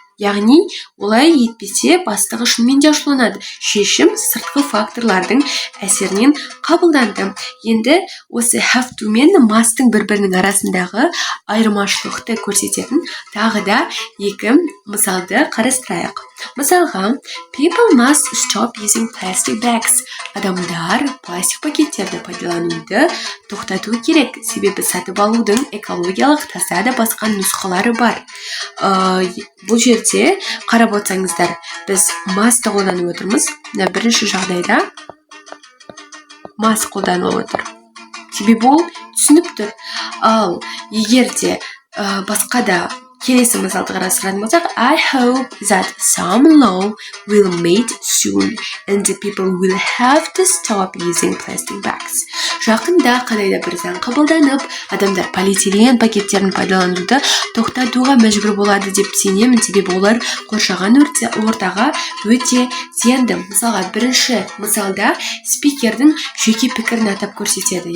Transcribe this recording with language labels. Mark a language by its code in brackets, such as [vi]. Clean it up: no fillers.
[kk] Яғни, олай етпесе бастығы шынымен де ашуланады. Шешім сыртқы факторлардың әсерінен қабылданды. Енді осы have to мен must'ың бір-бірінің арасындағы айырмашылықты көрсететін тағы да екі мысалды қарастырайық. Мысалға, [en] people must stop using plastic bags. [kk] Адамдар пластик пакеттерді пайдалануды тоқтату керек. Себебі сатып алудың экологиялық таза да басқа нұсқалары бар. Бұл жерде қарап отырсаңыздар, біз must қолданып отырмыз. Бірінші жағдайда must қолданылып отыр. Себебі ол түсініп тұр. Ал егер де басқа да келесі мысалды қарастыратын болсақ, [en] I hope that some law will made soon and the people will have to stop using plastic bags. [kk] Жақында қандай да бір заң қабылданып, адамдар полиэтилен пакеттерін пайдалануды тоқтатуға мәжбүр болады деп сенемін, себебі олар қоршаған ортаға өте зиянды. Мысалға, бірінші мысалда спикердің жеке пікірін атап көрсетеді.